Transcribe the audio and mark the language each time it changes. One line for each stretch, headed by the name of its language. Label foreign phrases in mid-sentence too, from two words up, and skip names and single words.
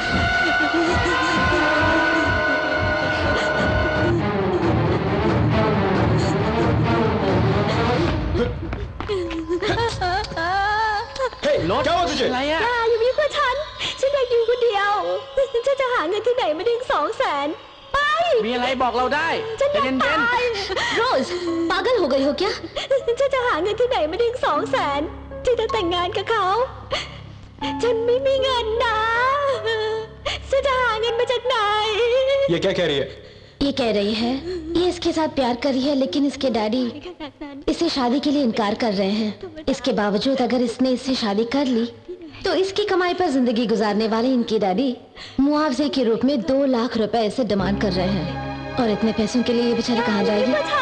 Hindi: क्या हुआ तुझे?
Thai: อย่าอย่ามายุ่งกับฉันอยากอยู่คนเดียวฉันจะหาเงินที่ไหนมาถึง200,000ไป มีอะไรบอกเราได้ ฉัน ใจ อยาก เย็น ตายโรส
Hindi: पागल हो गई हो क्या
Thai: ฉันจะหาเงินที่ไหนมาถึง200,000ฉันจะแต่งงานกับเขาฉันไม่มีเงินนะฉันจะหาเงินมาจากไหน
Hindi: ये क्या कह रही है? ये कह रही है ये इसके साथ प्यार कर रही है लेकिन इसके डैडी इसे शादी के लिए इनकार कर रहे हैं। इसके बावजूद अगर इसने इससे शादी कर ली तो इसकी कमाई पर जिंदगी गुजारने वाले इनके डैडी मुआवजे के रूप में 2 लाख रुपए इसे डिमांड कर रहे हैं और इतने पैसों के लिए ये बेचारी कहाँ जाएगी?